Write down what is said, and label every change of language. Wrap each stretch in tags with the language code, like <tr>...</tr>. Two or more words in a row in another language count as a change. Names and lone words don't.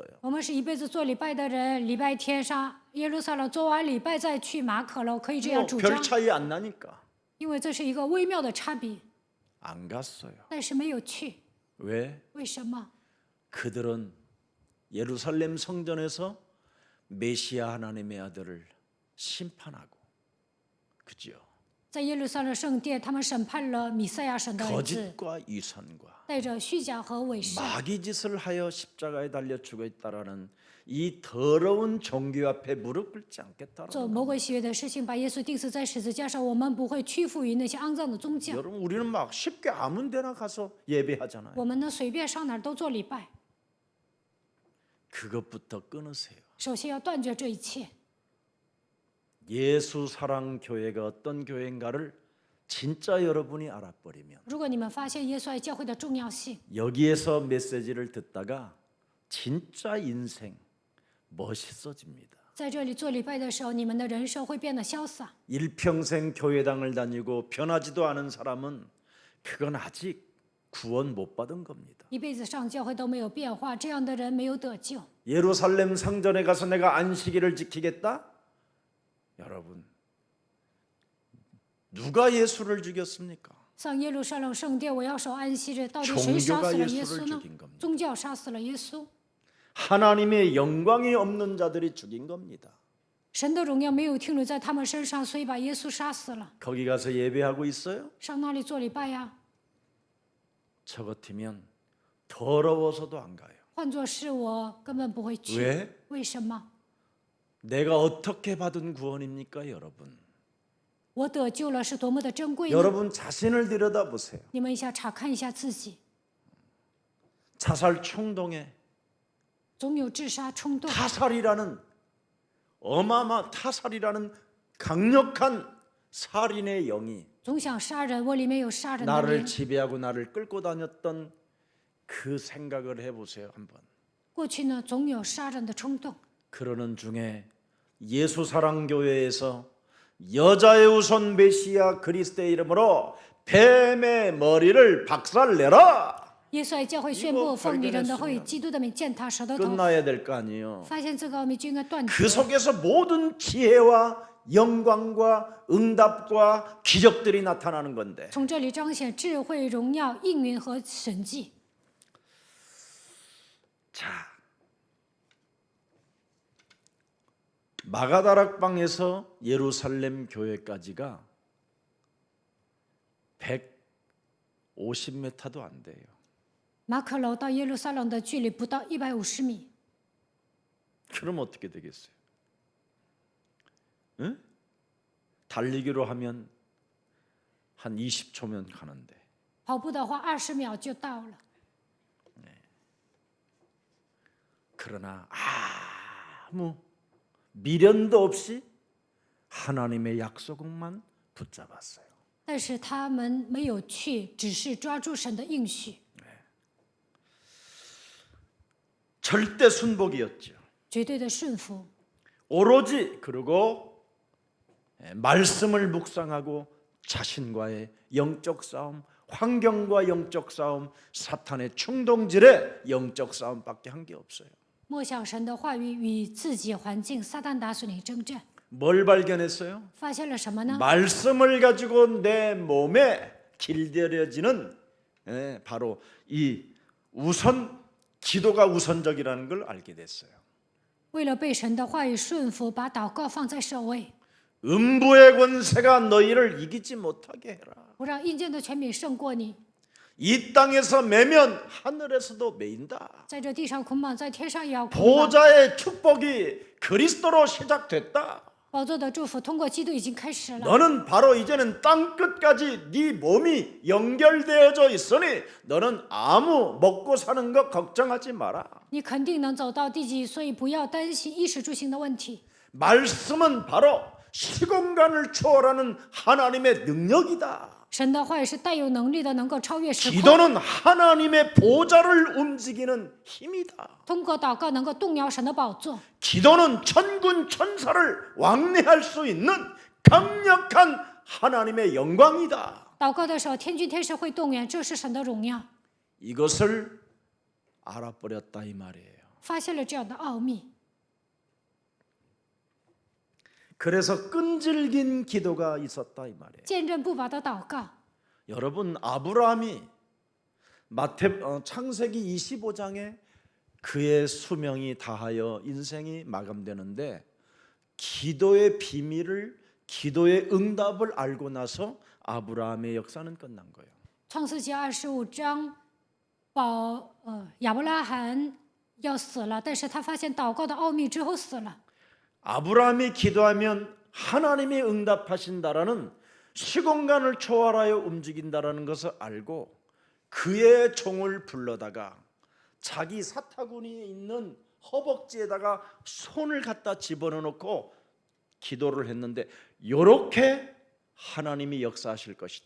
<zh>我们是一辈子做礼拜的人，礼拜天上耶路撒冷做完礼拜再去马可楼，可以这样主</zh> <ko>별</ko> <zh>张，</zh> <ko>차이 안 나니까</ko> <zh>因为这是一个微妙的差别。</zh> <ko>안 갔어요.</ko> <zh>但是没有去，</zh> <ko>왜?</ko> <zh>为什么？</zh> <ko>그들은 예루살렘 성전에서 메시아 하나님의 아들을 심판하고, 그죠?</ko> <zh>在耶路撒冷圣殿，他们审判了弥赛亚神的儿子，</zh> <ko>거짓과 위선과</ko> <zh>带着虚假和伪善，</zh> <ko>마귀 짓을 하여 십자가에 달려 죽었다라는 이 더러운 종교 앞에 무릎 꿇지 않겠다라는</ko> <zh>做魔鬼喜悦的事情，把耶稣钉死在十字架上。我们不会屈服于那些肮脏的宗教，</zh> <ko>여러분 우리는 막 쉽게 아무 데나 가서 예배하잖아요.</ko> <zh>我们呢随便上哪儿都做礼拜。</zh> <ko>그것부터 끊으세요.</ko> <zh>首先要断绝这一切。</zh> <ko>예수 사랑 교회가 어떤 교회인가를 진짜 여러분이 알아버리면</ko> <zh>如果你们发现耶稣爱教会的重要性，</zh> <ko>여기에서 메시지를 듣다가 진짜 인생 멋있어집니다.</ko> <zh>在这里做礼拜的时候，你们的人生会变得潇洒。</zh> <ko>일평생 교회당을 다니고 변하지도 않은 사람은 그건 아직 구원 못 받은 겁니다.</ko> <zh>一辈子上教会都没有变化，这样的人没有得救。</zh> <ko>예루살렘 성전에 가서 내가 안식일을 지키겠다? 여러분, 누가 예수를 죽였습니까?</ko> <zh>上耶路撒冷圣殿，我要守安息日，到底谁杀死了耶稣呢？宗教杀死了耶稣，</zh> <ko>하나님의 영광이 없는 자들이 죽인 겁니다.</ko> <zh>神的荣耀没有停留在他们身上，所以把耶稣杀死了。</zh> <ko>거기 가서 예배하고 있어요?</ko> <zh>上那里做礼拜呀？</zh> <ko>저 같으면 더러워서도 안 가요.</ko> <zh>换作是我，根本不会去。</zh> <ko>왜?</ko> <zh>为什么？</zh> <ko>내가 어떻게 받은 구원입니까, 여러분?</ko> <zh>我得救了是多么的珍贵呢？</zh> <ko>여러분 자신을 들여다보세요.</ko> <zh>你们一下查看一下自己，</zh> <ko>자살 충동에</ko> <zh>总有自杀冲动。</zh> <ko>타살이라는 타살이라는 강력한 살인의 영이</ko> <zh>总想杀人，我里面有杀人的</zh> <ko>나를</ko> <zh>灵。</zh> <ko>지배하고 나를 끌고 다녔던 그 생각을 해보세요 한번.</ko> <zh>过去呢，总有杀人的冲动。</zh> <ko>그러는 중에 예수사랑교회에서 여자의 우선 메시아 그리스도의 이름으로 뱀의 머리를 박살내라.</ko> <zh>耶稣爱教会宣布，奉女人的会，基督的名践踏蛇的头。</zh> <ko>끝나야 될 거 아니에요.</ko> <zh>发现这个奥秘就应该断</zh> <ko>그</ko> <zh>绝。</zh> <ko>속에서 모든 지혜와 영광과 응답과 기적들이 나타나는 건데</ko> <zh>从这里彰显智慧、荣耀、应允和神迹。</zh> <ko>자, 마가다락방에서 예루살렘 교회까지가 150m도 안 돼요.</ko> <zh>马可楼到耶路撒冷的距离不到150米，</zh> <ko>그럼 어떻게 되겠어요? 응? 달리기로 하면 한 20초면 가는데</ko> <zh>跑步的话20秒就到了。</zh> <ko>그러나 아무 미련도 없이 하나님의 약속만 붙잡았어요.</ko> <zh>但是他们没有去，只是抓住神的应许，</zh> <ko>절대 순복이었죠.</ko> <zh>绝对的顺服。</zh> <ko>오로지 그리고 말씀을 묵상하고 자신과의 영적 싸움, 환경과 영적 싸움, 사탄의 충동질의 영적 싸움밖에 한 게 없어요.</ko> <zh>默想神的话语，与自己环境撒旦打属灵征战。</zh> <ko>뭘 발견했어요?</ko> <zh>发现了什么呢？</zh> <ko>말씀을 가지고 내 몸에 길들여지는 바로 이 우선 기도가 우선적이라는 걸 알게 됐어요.</ko> <zh>为了被神的话语顺服，把祷告放在首位。</zh> <ko>음부의 권세가 너희를 이기지 못하게 해라.</ko> <zh>不让阴间的权柄胜过你。</zh> <ko>이 땅에서 매면 하늘에서도 매인다.</ko> <zh>在这地上捆绑，在天上也要捆绑。</zh> <ko>보좌의 축복이 그리스도로 시작됐다.</ko> <zh>宝座的祝福通过基督已经开始了。</zh> <ko>너는 바로 이제는 땅 끝까지 네 몸이 연결되어져 있으니 너는 아무 먹고 사는 거 걱정하지 마라.</ko> <zh>你肯定能走到地极，所以不要担心衣食住行的问题。</zh> <ko>말씀은 바로 시공간을 초월하는 하나님의 능력이다.</ko> <zh>神的话也是带有能力的，能够超越时空。</zh> <ko>기도는 하나님의 보좌를 움직이는 힘이다.</ko> <zh>通过祷告能够动摇神的宝座。</zh> <ko>기도는 천군 천사를 왕래할 수 있는 강력한 하나님의 영광이다.</ko> <zh>祷告的时候，天君天使会动员，这是神的荣耀。</zh> <ko>이것을 알아버렸다 이 말이에요.</ko> <zh>发现了这样的奥秘，</zh> <ko>그래서 끈질긴 기도가 있었다 이 말이에요.</ko> <zh>坚韧不拔的祷告。</zh> <ko>여러분 아브라함이 창세기 25장에 그의 수명이 다하여 인생이 마감되는데 기도의 비밀을 기도의 응답을 알고 나서 아브라함의 역사는 끝난 거예요.</ko> <zh>创世纪25章，亚伯拉罕要死了，但是他发现祷告的奥秘之后死了。</zh> <ko>아브라함이 기도하면 하나님이 응답하신다라는 시공간을 초월하여 움직인다라는 것을 알고 그의 종을 불러다가 자기 사타구니에 있는 허벅지에다가 손을 갖다 집어넣고 기도를 했는데 이렇게 하나님이 역사하실 것이다.</ko>